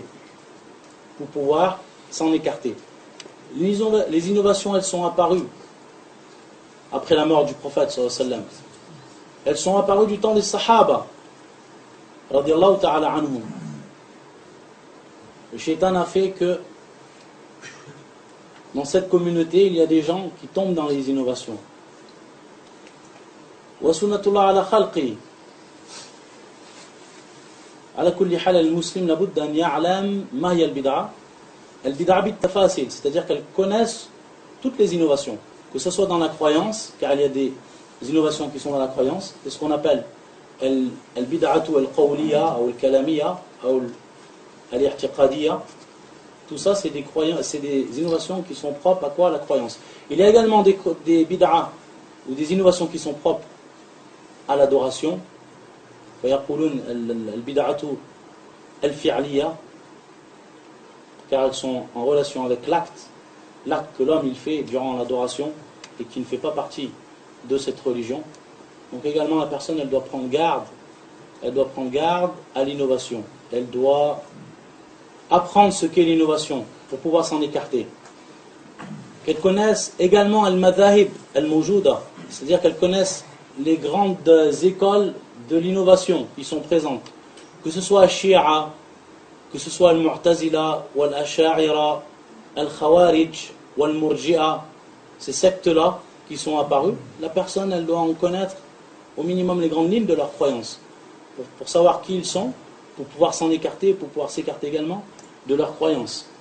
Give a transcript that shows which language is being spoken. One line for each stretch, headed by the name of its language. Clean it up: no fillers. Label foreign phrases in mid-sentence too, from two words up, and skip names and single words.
French: Pour pouvoir s'en écarter. Les innovations, elles sont apparues après la mort du prophète
Arabic: صلى الله عليه وسلم.
French: Elles sont apparues du temps des Sahaba
Arabic: رضي الله تعالى عنهم.
French: Le shaitan a fait que dans cette communauté, il y a des gens qui tombent dans les innovations.
Arabic: وسنة الله على خلقه. على كل حال المسلم لا بد أن يعلم ما هي البدعة. البدعة بالتفاصيل,
French: c'est-à-dire qu'elles connaissent toutes les innovations, que ce soit dans la croyance, car il y a des innovations qui sont dans la croyance, c'est ce qu'on appelle
Arabic: البدعة القولية
French: ou al-kalamiya ou al-i'tiqadiyya. Tout ça, c'est des innovations qui sont propres à quoi? À la croyance. Il y a également des bid'a ou des innovations qui sont propres à l'adoration.
Arabic: فيقولون البدعة الفعلية,
French: car elles sont en relation avec l'acte que l'homme il fait durant l'adoration et qui ne fait pas partie de cette religion. Donc également la personne elle doit prendre garde à l'innovation. Elle doit apprendre ce qu'est l'innovation pour pouvoir s'en écarter. Qu'elle connaisse également
Arabic: المذاهب الموجودة,
French: c'est-à-dire qu'elle connaisse les grandes écoles de l'innovation qui sont présentes, que ce soit Shia, que ce soit al-Mu'tazila, ou al-Asha'ira, al-Khawarij, ou al-Murji'a, ces sectes-là qui sont apparues, la personne elle doit en connaître au minimum les grandes lignes de leur croyance, pour savoir qui ils sont, pour pouvoir s'en écarter, pour pouvoir s'écarter également de leur croyance.